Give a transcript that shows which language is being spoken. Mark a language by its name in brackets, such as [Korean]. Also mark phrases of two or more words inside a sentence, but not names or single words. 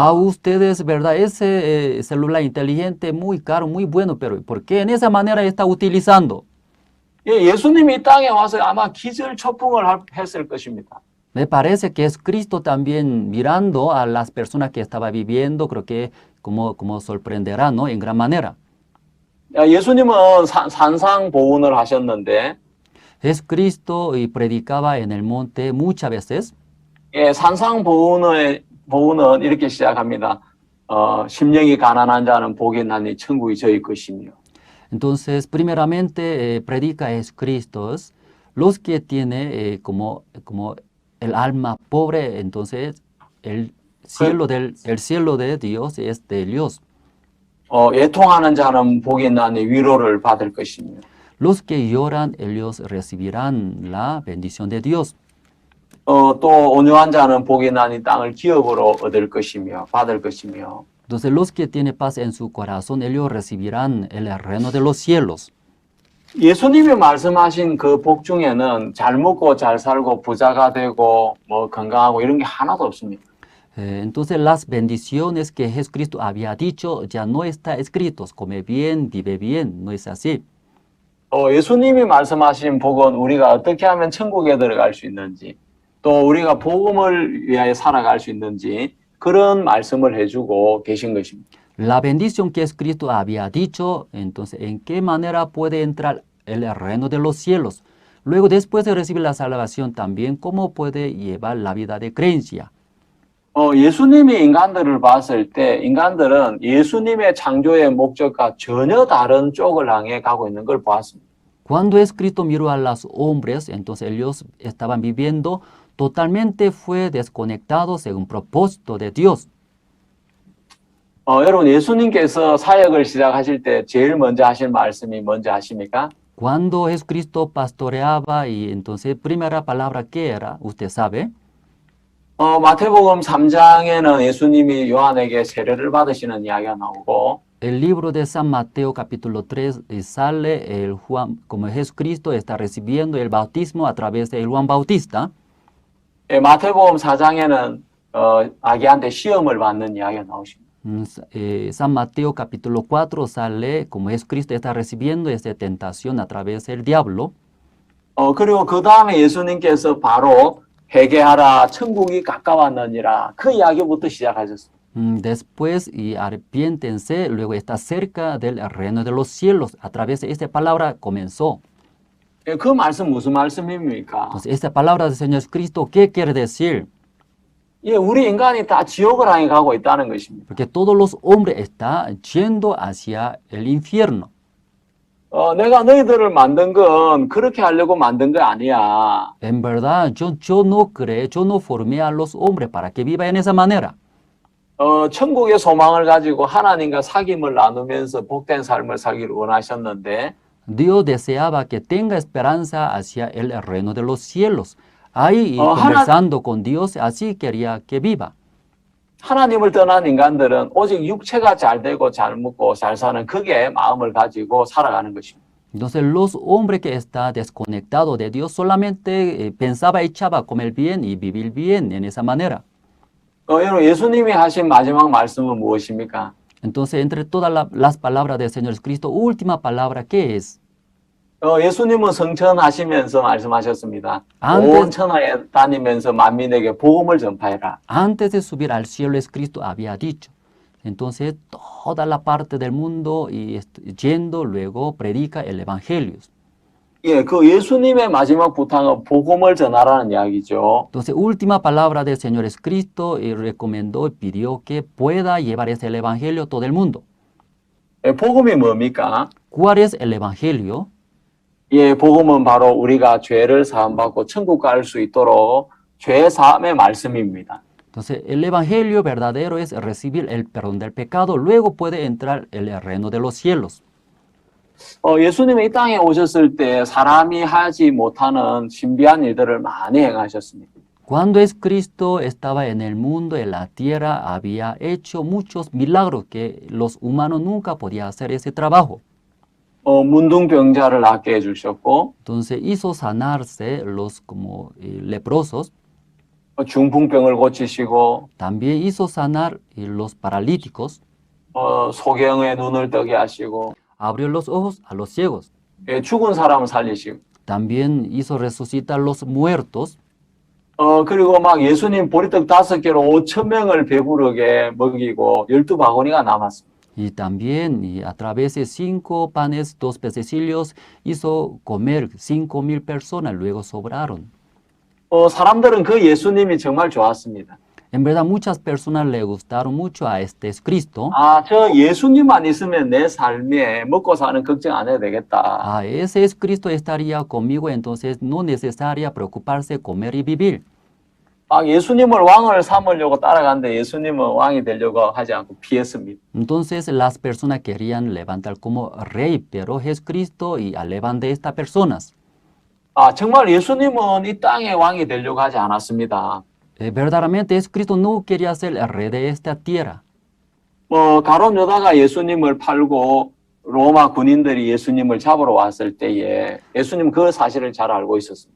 [Spanish] A ustedes, ¿verdad? Ese celular inteligente muy caro, muy bueno, pero ¿por qué en esa manera está utilizando? [Korean] 예수님이 이 땅에 와서 아마 기절초풍을 했을 것입니다. [Spanish] Me parece que es Cristo también mirando a las personas que estaba viviendo, creo que como sorprenderá, ¿no? En gran manera. [Korean] 예수님은 산상보훈을 하셨는데, [Spanish] Jesucristo y predicaba en el monte muchas veces. [Korean] 산상보훈은 이렇게 시작합니다. 심령이 가난한 자는 복이 나니 천국이 저희 것이며. [Spanish] Entonces, primeramente predica Jesucristo, los que tiene como el alma pobre, entonces el cielo de Dios es de Dios. [Korean] 애통하는 자는 복이 나니 위로를 받을 것이며. [Spanish] Los que lloran, ellos recibirán la bendición de Dios. [Korean] 또 온유한 자는 복이 나니 땅을 기업으로 얻을 것이며 받을 것이며. [Spanish] Entonces los que tienen paz en su corazón, ellos recibirán el reino de los cielos. [Korean] 예수님이 말씀하신 그 복 중에는 잘 먹고 잘 살고 부자가 되고 뭐 건강하고 이런 게 하나도 없습니다. [Spanish] Entonces las bendiciones que Jesucristo había dicho ya no está escritos, come bien, vive bien, no es así. [Korean] 예수님이 말씀하신 복은 우리가 어떻게 하면 천국에 들어갈 수 있는지, 또 우리가 복음을 위하여 살아갈 수 있는지 그런 말씀을 해주고 계신 것입니다. [Spanish] La bendición que Cristo había dicho, entonces, ¿en qué manera puede entrar el reino de los cielos? Luego, después de recibir la salvación también, ¿cómo puede llevar la vida de creencia? [Korean] 예수님이 인간들을 봤을 때 인간들은 예수님의 창조의 목적과 전혀 다른 쪽을 향해 가고 있는 걸 보았습니다. [Spanish] Cuando Cristo miró a los hombres, entonces ellos estaban viviendo totalmente fue desconectados según propósito de Dios. [Korean] 여러분 예수님께서 사역을 시작하실 때 제일 먼저 하신 말씀이 뭔지 아십니까? [Spanish] Cuando Jesucristo pastoreaba y entonces primera palabra que era, usted sabe. [Korean] 마태복음 3장에는 예수님이 요한에게 세례를 받으시는 이야기가 나오고 [Spanish] El libro de San Mateo capítulo 3 sale el Juan, como Jesucristo está recibiendo el bautismo a través de Juan Bautista. [Korean] 마태복음 4장에는 아기한테 시험을 받는 이야기가 나오십니다. [Spanish] San Mateo capítulo 4 sale como Jesucristo está recibiendo esa tentación a través del diablo. [Korean] 그리고 그 다음에 예수님께서 바로 회개하라 천국이 가까웠느니라 그 이야기부터 시작하셨습니다. [Spanish] Después y arrepiéntense, luego está cerca del reino de los cielos. A través de esta palabra comenzó. [Korean] 그 말씀 무슨 말씀입니까? [Spanish] Entonces, esta palabra del Señor Cristo, ¿qué quiere decir? [Korean] 우리 인간이 다 지옥을 향해 가고 있다는 것입니다. [Spanish] Porque todos los hombres están yendo hacia el infierno. [Korean] 내가 너희들을 만든 건 그렇게 하려고 만든 거 아니야. [Spanish] En verdad, yo no creé, yo no formé a los hombres para que vivan en esa manera. [Korean] 천국의 소망을 가지고 하나님과 사귐을 나누면서 복된 삶을 살기를 원하셨는데 [Spanish] Dios deseaba que tenga esperanza hacia el reino de los cielos. Ahí conversando con Dios, así quería que viva. [Korean] 하나님을 떠난 인간들은 오직 육체가 잘 되고 잘 먹고 잘 사는 그게 마음을 가지고 살아가는 것입니다. [Spanish] Entonces los hombres que están desconectados de Dios solamente pensaba, echaba comer bien y vivir bien en esa manera. [Korean] 여러분 예수님이 하신 마지막 말씀은 무엇입니까? [Spanish] Entonces entre todas las palabras del Señor Cristo, última palabra, ¿qué es? [Korean] 예수님은 성천하시면서 말씀하셨습니다. [Spanish] Antes- [Korean] 온 천하에 다니면서 만민에게 복음을 전파해라. [Spanish] Antes de subir al cielo, es Cristo había dicho. Entonces, toda la parte del mundo y yendo, luego predica el Evangelio. [Korean] 예, 그 예수님의 마지막 부탁은 복음을 전하라는 이야기죠. [Spanish] Entonces, última palabra del Señor es Cristo y recomendó y pidió que pueda llevar ese el Evangelio a todo el mundo. [Korean] 예, 복음이 뭡니까? [Spanish] ¿Cuál es el Evangelio? [Korean] 예, 복음은 바로 우리가 죄를 사함받고 천국 갈 수 있도록 죄 사함의 말씀입니다. [Spanish] Entonces, el Evangelio verdadero es recibir el perdón del pecado, luego puede entrar el reino de los cielos. [Korean] 예수님이 이 땅에 오셨을 때 사람이 하지 못하는 신비한 일들을 많이 행하셨습니다. [Spanish] Cuando es Cristo estaba en el mundo, en la tierra, había hecho muchos milagros que los humanos nunca podían hacer ese trabajo. [Korean] 문둥병자를 낫게 해주셨고, [Spanish] Entonces hizo sanarse los como leprosos, [Korean] 중풍병을 고치시고, [Spanish] también hizo sanar los paralíticos, [Korean] 소경의 눈을 뜨게 하시고, [Spanish] abrió los ojos a los ciegos, [Korean] 예, 죽은 사람을 살리시고, [Spanish] también hizo resucitar los muertos, [Korean] 그리고 막 예수님 보리떡 5개로 5,000명을 배부르게 먹이고 12바구니가 남았습니다. [Spanish] y también y a través de 5 panes, 2 pececillos, hizo comer 5,000 personas, luego sobraron. [Korean] 사람들은 그 예수님이 정말 좋았습니다. [Spanish] En verdad, muchas personas le gustaron mucho a este Cristo. [Korean] 저 예수님만 있으면 내 삶에 먹고 사는 걱정 안 해도 되겠다. [Spanish] Ese es Cristo estaría conmigo, entonces no necesaria preocuparse comer y vivir. [Korean] 예수님을 왕을 삼으려고 따라갔는데 예수님은 왕이 되려고 하지 않고 피했습니다. [Spanish] Entonces las personas querían levantar como rey, pero Jesucristo y alevan de estas personas. [Korean] 정말 예수님은 이 땅의 왕이 되려고 하지 않았습니다. [Spanish] Verdaderamente Jesucristo no quería ser el rey de esta tierra. [Korean] 가룟 유다가 예수님을 팔고 로마 군인들이 예수님을 잡으러 왔을 때에 예수님 그 사실을 잘 알고 있었습니다.